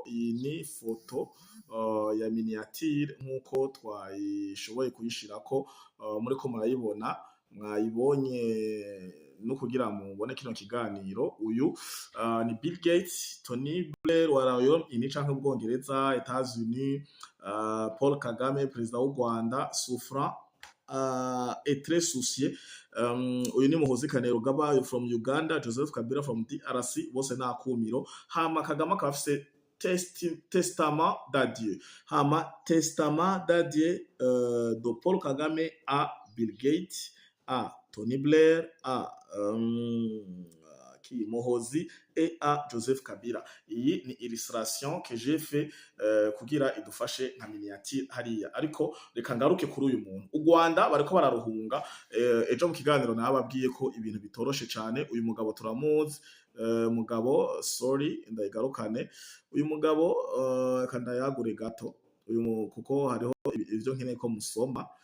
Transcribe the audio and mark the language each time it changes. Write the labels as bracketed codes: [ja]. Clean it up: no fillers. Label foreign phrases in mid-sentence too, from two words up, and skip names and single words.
[rn] Iyi ni foto ya miniature nkuko twayishoboye kuyishirako, muriko murayibona, mwayibonye no kugira mubone kino kiganiro. Uyu ni Bill Gates, Tony Blair wa Royaume-Uni canke Ubwongereza, Etats-Unis, Paul Kagame perezida w'u Rwanda, [fr] souffrant est très soucié. [rn] Uyu ni Muhoozi Kainerugaba [en] from Uganda, [rn] Joseph Kabila [en] from DRC, [rn] bose nakumiro. Hama Kagame akaba afise [fr] testament d'adieu. Hama testament d'adieu de Paul Kagame à Bill Gates, à Tony Blair, à Muhoozi et à Joseph Kabila. [rn] Iyi ni [fr] illustration que j'ai fait [rn] kugira idufashe nka miniature hariya, ariko reka ngaruke kuri uyu muntu. U Rwanda bariko bararuhunga, ejo mu kiganiro nababwiye ko ibintu bitoroshe cyane. Uyu mugabo turamuzi, mugabo sorry ndayigarukane. Uyu mugabo kandayagure gato uyu kuko hariho ivyo nkeneye ko musoma.